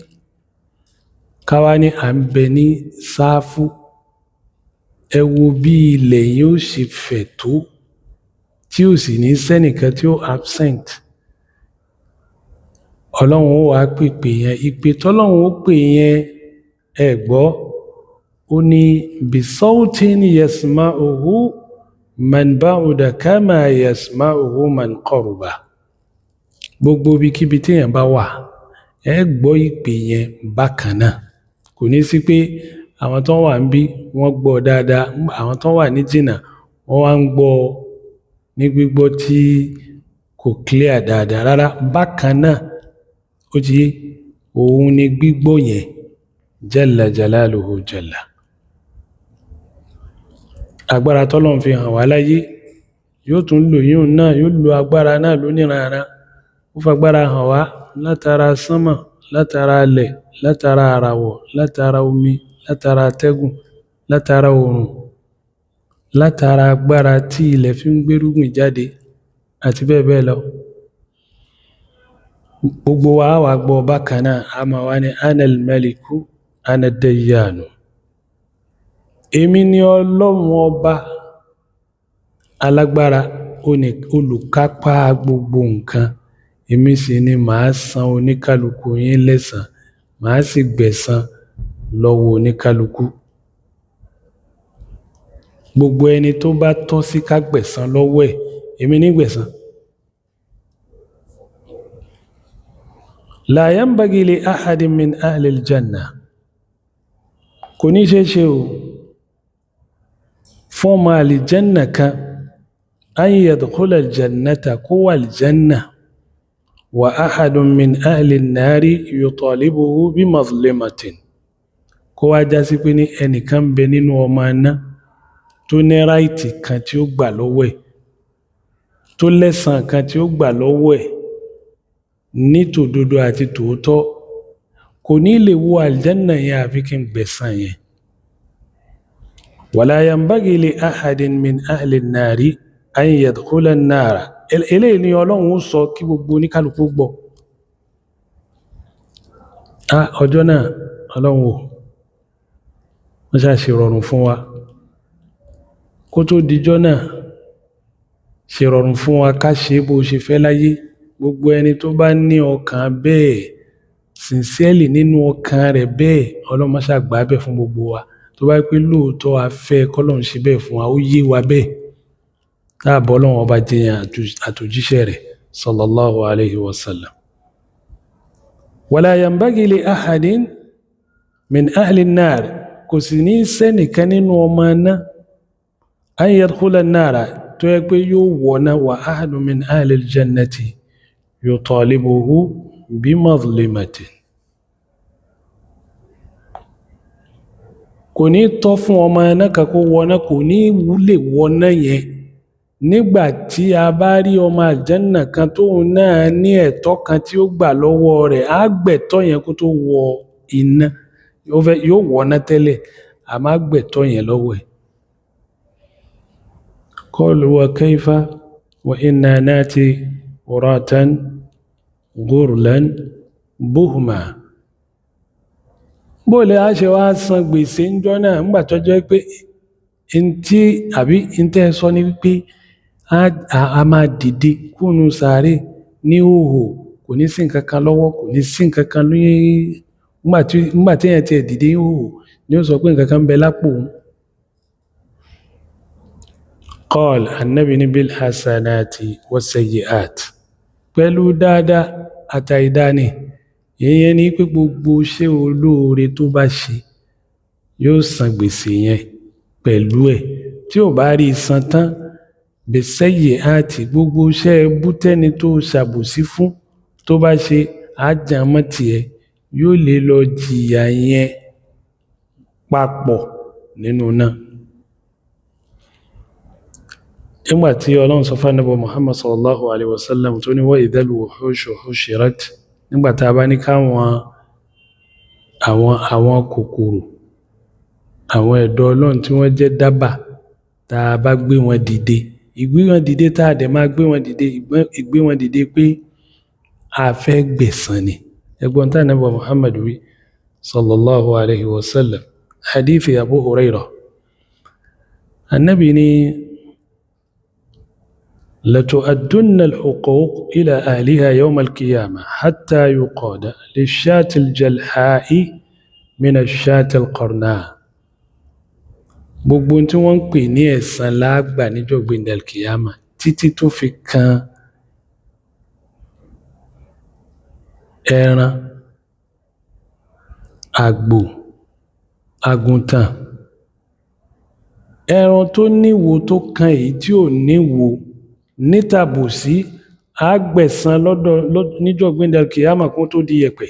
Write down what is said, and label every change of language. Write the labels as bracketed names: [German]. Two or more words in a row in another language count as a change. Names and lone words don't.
[Yoruba] Káwá ní à ń bẹ ní sáfù, ẹ wo bí ilẹ̀ yóò ṣe fẹ̀ tó, tí ó sì ní sẹ́nìkan tí ó absent. Ọlọ́run ó wá pèpè yẹn, ìpè tọ́lọ́run ó pè yẹn, ẹ gbọ́, ó ní [Arabic] بصوت يسمعه من بعد كما يسمعه من قرب. [Yoruba] Gbogbo ibikíbi tí èèyàn bá wà, ẹ gbọ́ ìpè yẹn bákan náà. Kò ní sí pé àwọn tó wà ń bí wọ́n gbọ́ dáadáa, àwọn tó wà ní jìnnà wọ́n wá ń gbọ́ ní gbígbọ́ tí kò clear dáadáa. Rárá, bákan náà ó ti yé, òun ni gbígbọ́ yẹn, [Arabic] جل جلاله جل. [Yoruba] Agbára tọ́lọ́run fi hàn wá láyé, yóò tún lò yíò náà, yóò lo agbára náà lóníranran. Ó fagbára hàn wá látara sánmà, látara ilẹ̀, látara àràwọ̀, látara omi, látara atẹ́gùn, látara oòrùn, látara agbára tí ilẹ̀ fi ń gbérúgbìn jáde àti bẹ́ẹ̀ bẹ́ẹ̀ lọ. Gbogbo wa wá gbọ́ bákan náà, a máa wá ní [Arabic] أنا الملك أنا الديان. [Yoruba] Èmi ni Ọlọ́run ọba alágbára, olùkápá gbogbo nǹkan. Èmi sì ni màá san oníkálukú yín lẹ́san, màá sì gbẹ̀san lọ́wọ́ oníkálukú. Gbogbo ẹni tó bá tọ́ sí ká gbẹ̀san lọ́wọ́ ẹ̀, èmi ní gbẹ̀san. [Arabic] لا ينبغي لأحد من أهل الجنة. [Yoruba] Kò ní ṣeéṣe o fún ọmọ àlìjánà kan [Arabic] أن يدخل الجنة, [Yoruba] kó wà [Arabic] الجنة وأحد من أهل النار يطالبه بمظلمة, [Yoruba] kó wá já sí pé ní ẹnìkan bẹ nínú ọmọ aná tó ní ráìtì kan tí ó gbà lọ́wọ́ ẹ̀, tó lẹ́san kan tí ó gbà lọ́wọ́ ẹ̀ ní tòdodo àti tòótọ́, kò ní lè wọ àlìjánà yẹn àfi kí n gbẹ̀san yẹn. [Arabic] ولا ينبغي لأحد من أهل النار أن يدخل النار. [Yoruba] Eléyìí ni Ọlọ́run sọ kí gbogbo oníkálukú gbọ́. Ọjọ́ náà Ọlọ́run wọ́n ṣe rọrùn fún wa. Kó tó dijọ́ náà, ṣe rọrùn fún wa ká ṣe bó ṣe fẹ́ láyé. Gbogbo ẹni tó bá ní ọkàn bẹ́ẹ̀, sincerely nínú ọkàn rẹ̀ bẹ́ẹ̀, Ọlọ́run máa ṣàgbà bẹ́ẹ̀ fún gbogbo wa. Tó bá pé lóòótọ́ a fẹ́ k'Ọlọ́run ṣe bẹ́ẹ̀ fún wa, ó yé wa bẹ́ẹ̀. Táàbọ̀ Ọlọ́run ọba jẹyàn àtòjíṣẹ́ rẹ̀ [Arabic] صلى الله عليه وسلم. ولا ينبغي لأحد من أهل النار, [Yoruba] kò sì ní sẹ́nìkan nínú ọmọ náà [Arabic] أن يدخل النار [Yoruba] tó yẹ pé yóò wọ̀ná, [Arabic] وأحد من أهل الجنة يطالبه بمظلمة. [Yoruba] Kò ní tọ́ fún ọmọ náà kan kó wọ̀ná, kò ní wúlè wọ̀ná yẹn nígbà tí a bá rí ọmọ àlìjánà kan tóun náà ní ẹ̀tọ́ kan tí ó gbà lọ́wọ́ rẹ̀, á gbẹ̀tọ́ yẹn kó tó wọ iná. Yóò wọ̀ná tẹ́lẹ̀, a máa gbẹ̀tọ́ yẹn lọ́wọ́ ẹ̀. [Arabic] قالوا وكيف وإنا نأتي عراة غرلا بهما. [Yoruba] Bóòlẹ̀ a ṣe wá san gbèsè ńjọ́ náà ńgbà tó jẹ́ pé ntẹ́ sọ ní wípé a máa dìde kúnnú sàárè ní òhò, kò ní sí nǹkankan lọ́wọ́, kò ní sí nǹkankan nígbà tí èèyàn ti ẹ̀ dìde òhò ni ó sọ pé nǹkankan ń bẹ lápò. [Arabic] قال النبي ní بالحسنات والسيئات, [Yoruba] pẹ̀lú dáadáa àtàìdáni. Ìyẹn ni pé gbogbo iṣẹ́ olóore tó bá ṣe yóò san gbèsè yẹn pẹ̀lú ẹ̀. Tí ò bá rí san tán, bis-sayyi'ati, gbogbo iṣẹ́ bútẹ́ni tó ṣàbòsí fún tó bá ṣe àjàmọ́tì ẹ̀, yóò lè lọ jìyà yẹn papọ̀ nínú náà. Nígbà tí Ọlọ́run sọ fún Ànábì Muhammad [Arabic] صلى الله عليه وسلم [Yoruba] tó ní [Arabic] وإذا الوحوش حشرت, [Yoruba] nígbà tá a bá ní káwọn àwọn kòkòrò, àwọn ẹ̀dọ́ Ọlọ́run tí wọ́n jẹ́ dábà, tá a bá gbé wọn dìde, ìgbé wọn dìde tá a dẹ̀ máa gbé wọn dìde, ìgbé wọn dìde pé a fẹ́ gbẹ̀san ni. Ẹgbọ́n tá Ànábì Muhammad wí [Arabic] صلى الله عليه وسلم, [Yoruba] hadithi Abu Hurairah. Ànábì ní [Arabic] لتؤدن الحقوق إلى أهلها يوم القيامة حتى يقاد للشاة الجلحاء من الشاة القرناء. [Yoruba] Gbogbo tí wọ́n ń pè ní ẹ̀san lágbà níjọ́ gbẹ̀ndẹ̀ alkiyama títí tó fi kan ẹran, àgbò, àgùntàn, ẹran tó níwo tó kan èyí tí ò níwo, nítàbòsí, àgbẹ̀san níjọ́ gbẹ̀ndẹ̀ alkiyama kún tó di yẹ̀pẹ̀.